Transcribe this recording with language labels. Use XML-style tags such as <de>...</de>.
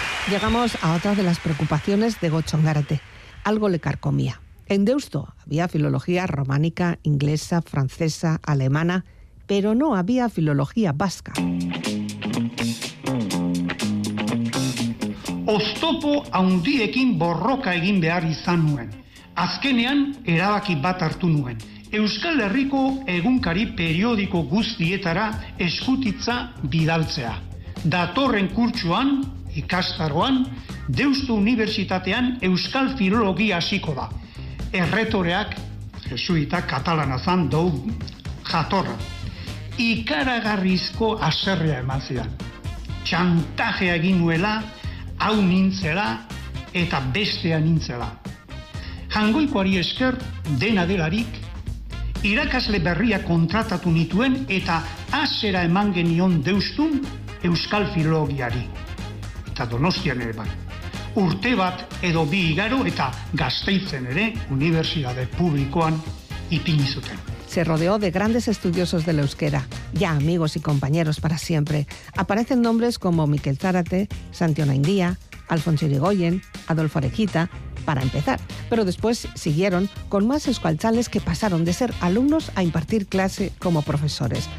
<es>Llegamos a otra de las preocupaciones de Gotxongarte. Algo le carcomía. En Deusto había filología románica, inglesa, francesa, alemana, pero no había filología vasca.</es> <eu>Oztopo haundiekin borroka egin behar izan nuen. Azkenean, erabaki bat hartu nuen. Euskal Herriko egunkari periódico guztietara eskutitza bidaltzea. Datorren kurtsuan, ikastaroan, Deusto Universitatean euskal filologia hasiko da. Erretoreak, jesuita katalana zan, dou jatorra. Ikaragarrizko aserrea eman zidan. Txantajea egin nuela, hau nintzela eta bestea nintzela. Jangoikoari esker, dena delarik, irakasle berria kontratatu nituen eta hasera eman genion Deustun euskal filologiari. Eta Donostian ere bai. Urte bat edo bi igaro eta Gasteizen ere, unibertsitate publikoan, ipini zuten.</eu> <es>Se rodeó de grandes estudiosos del euskera, ya amigos y compañeros para siempre. Aparecen nombres como Mikel Zárate, Santi Onaindia, Alfonso Irigoyen, Adolfo Arequita, para empezar. Pero después siguieron con más euskaltzales que pasaron de ser alumnos a impartir clase como profesores.</es>